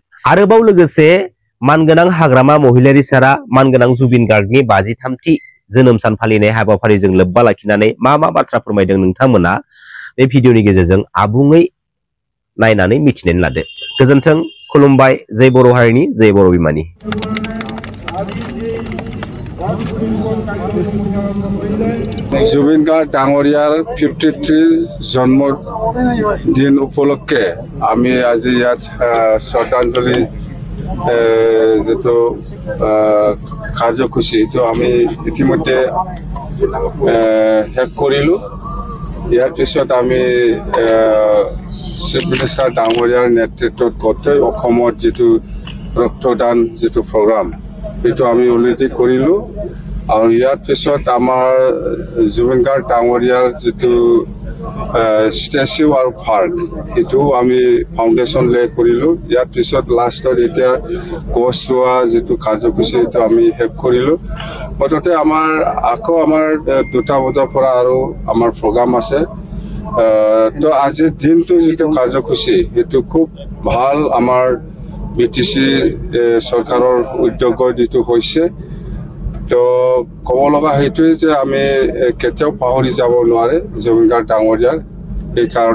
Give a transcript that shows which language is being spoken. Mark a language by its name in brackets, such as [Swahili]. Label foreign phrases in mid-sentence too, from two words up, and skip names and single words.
[Bodo] आरोबाव लोगोसे मानगोनां हाग्रामा महिलारि सारा मानगोनां जुबिन गार्गनि 53थि जोनोम सान फालिनाय हाबाफारिजों लोब्बा लाखिनानै मा बाथ्रा फोरमायदों नोंथांमोना बे भिडिअनि गेजेरजों आबुङै नायनानै मिथिनानै लादो। गोजोन्थों, खुलुमबाय, जय बर' हारिनि, जय बर' बिमानि। [Assamese] जुबिन गार्ग ডাঙৰীয়াৰ 53 জন্মদিন উপলক্ষে আমি আজি ইয়াত শ্ৰদ্ধাঞ্জলি যেটো কাৰ্যসূচী তো আমি ইতিমধ্যে শেষ কৰিলোঁ। ইয়াৰ পিছত আমি [English] chief minister [Assamese] ডাঙৰীয়াৰ নেতৃত্বত গোটেই অসমত যিটো ৰক্তদান যিটো প্ৰগ্ৰাম সেইটো আমি অলৰেডি কৰিলোঁ। আৰু ইয়াৰ পিছত আমাৰ जुबिन गार्ग ডাঙৰীয়াৰ যিটো ষ্টেচু আৰু পাৰ্ক সেইটো আমি [English] foundation lay [Assamese] কৰিলোঁ। ইয়াৰ পিছত লাষ্টত এতিয়া গছ ৰোৱা যিটো কাৰ্যসূচী সেইটো আমি শেষ কৰিলোঁ। মুঠতে আমাৰ আকৌ আমাৰ 2টা বজাৰ পৰা আৰু আমাৰ প্ৰগ্ৰাম আছে তো আজিৰ দিনটো যিটো কাৰ্যসূচী সেইটো খুব ভাল আমাৰ বিটিচি চৰকাৰৰ উদ্যোগৰ যিটো হৈছে তো ক'ব লগা সেইটোৱে যে আমি কেতিয়াও পাহৰি যাব নোৱাৰে জুবিন গাৰ্গ ডাঙৰীয়াৰ সেইকাৰণে